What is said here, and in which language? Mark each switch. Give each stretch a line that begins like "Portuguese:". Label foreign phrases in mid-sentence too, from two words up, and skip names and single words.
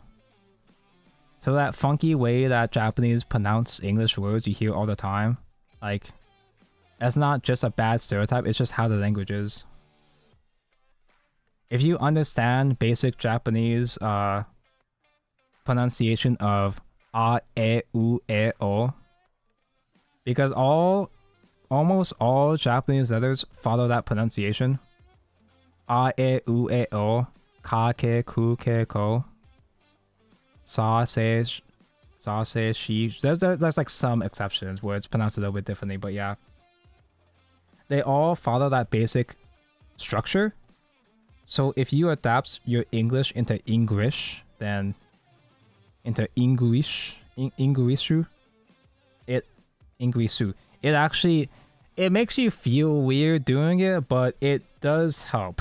English: So that funky way that Japanese pronounce English words you hear all the time, like, that's not just a bad stereotype, it's just how the language is. If you understand basic Japanese pronunciation of a, e, u, e, o, because almost all Japanese letters follow that pronunciation.
Japanese: A, e, u, e, o, ka, ke, ku, ke, ko, sa, se, shi.
English: There's like some exceptions where it's pronounced a little bit differently, but yeah. They all follow that basic structure. So if you adapt your English into English, then into Inglishu, it actually, it makes you feel weird doing it, but it does help.